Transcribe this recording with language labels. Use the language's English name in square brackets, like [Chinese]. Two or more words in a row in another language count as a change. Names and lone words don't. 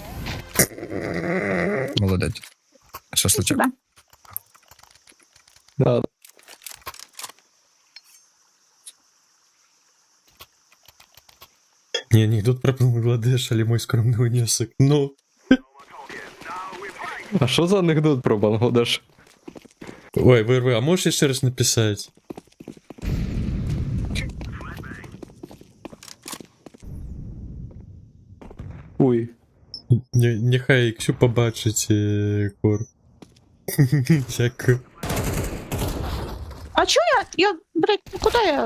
[Ukrainian] Молодець. Шашличок. [Russian] Спасибо. Да. [Ukrainian] Не, анекдот про Бангладеш, але мой скромний внесок. Ну. А що за анекдот про Бангладеш? [Russian] Ой, вырвы, а можешь еще раз написать? Ой. [Ukrainian] Нехай Ксю побачить кор. Дякую. А чо я? Я, блядь, ну куди я?